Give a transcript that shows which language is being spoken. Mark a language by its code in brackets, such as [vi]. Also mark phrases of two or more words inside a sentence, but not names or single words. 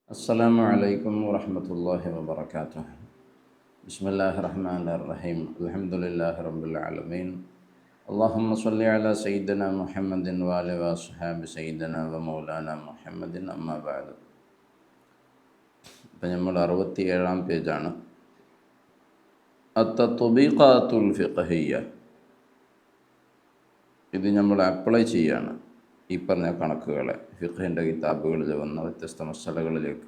[ar] السلام عليكم ورحمة الله وبركاته. بسم الله الرحمن الرحيم. الحمد لله رب العالمين. اللهم صل على سيدنا محمد وآله وصحبه سيدنا ومولانا محمد. أما بعد. [ml] ഇപ്പം നമ്മൾ 67 പേജാണ്. [ar] التطبيقات الفقهية. [ml] ഇത് നമ്മൾ അപ്ലൈ ചെയ്യാണ് ഈ പറഞ്ഞ കണക്കുകളെ ഫിഖ്ഹിൻ്റെ കിതാബുകളിൽ വന്ന വ്യത്യസ്ത മസലകളിലേക്ക്.